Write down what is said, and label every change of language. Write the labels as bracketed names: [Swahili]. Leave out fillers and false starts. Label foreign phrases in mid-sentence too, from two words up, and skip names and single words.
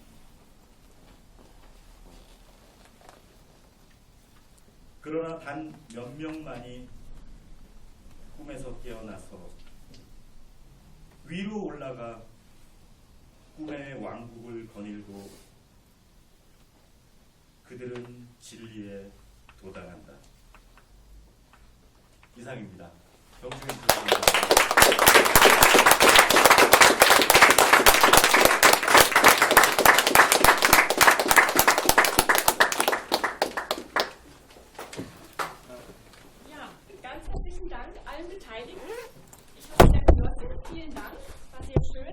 [Korean] 그러나 단 몇 명만이 꿈에서 깨어나서 위로 올라가 꿈의 왕국을 거닐고 그들은 진리에 도달한다. 이상입니다. 정중히 부탁드립니다. [German] Ja, ganz herzlichen Dank allen Beteiligten. Ich habe es sehr genossen. Vielen Dank, war sehr schön.